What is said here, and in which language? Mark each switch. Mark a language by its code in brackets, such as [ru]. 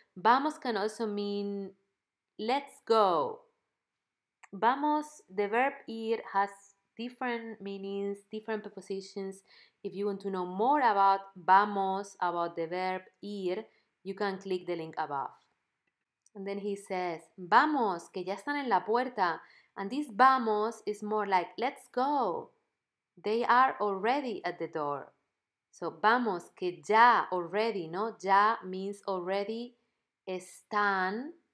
[en] Vamos can also mean let's go. Vamos, the verb ir has different meanings, different prepositions. If you want to know more about vamos, about the verb ir, you can click the link above. And then he says, [es] vamos, que ya están en la puerta. [en] And this vamos is more like let's go. They are already at the door. So, [es] vamos, que ya, [en] already, [es] ¿no? [en] Ya means already. [es] Están.